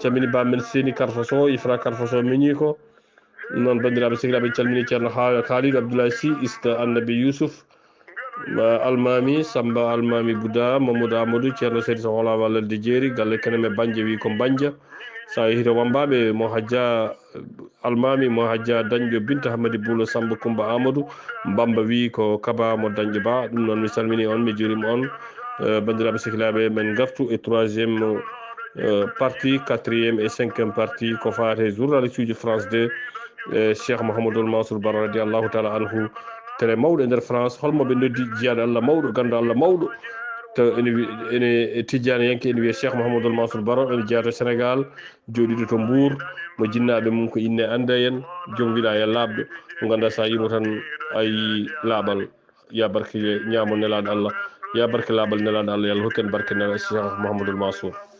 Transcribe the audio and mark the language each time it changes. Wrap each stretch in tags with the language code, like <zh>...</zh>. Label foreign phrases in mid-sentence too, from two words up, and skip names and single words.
<ff>calmini bamen Seni Karfaso Ifra Karfaso meñi ko noon bandiraɓe sehilaɓe en calmini ceerno Khalidou Abdoulaye Sy ista Annabi Youssouf Almami Samba Almami Bouda Mamadou Amadou ceerno Seydi Sow hola wallelde jeeri galle keneme Banja wi ko Banja sa yeehi to wambaɓe mo hajja Almami mo hajja dañƴo Binta Hamadi Boulo Samba Coumba Amadou Bamba wi ko Kaba mo dañƴo ba ɗum noon mi salmini on mi juurima on bandiraɓe sehilaɓe men gartu e</ff> <fr>troisiéme partie quatriéme et cinquiéme</fr> <ff>partie ko fate journaliste uji France 2 cheikh Mouhamadoul Mansour Bara</ff> <ar>radiallahu taala anhu</ar> <ff>télé mawɗo e nder France holmoɓe noddi jiyaɗo Allah mawɗo gandu Allah mawɗo to ene tijjani yanke ene wiye cheikh Mouhamadoul Mansour Bara ene jeeyato Sénégal joɗiɗo to Mbour mo jinnaɓe mum ko inne ande en joom wilaya labɗo mo ganduɗa sa yimo tan ayi laaɓal ya barke ñamo nelaɗo Allah ya barke laaɓal nelaɗo Allah yallah hokken barke nela cheikh Mouhamadoul Mansour</ff>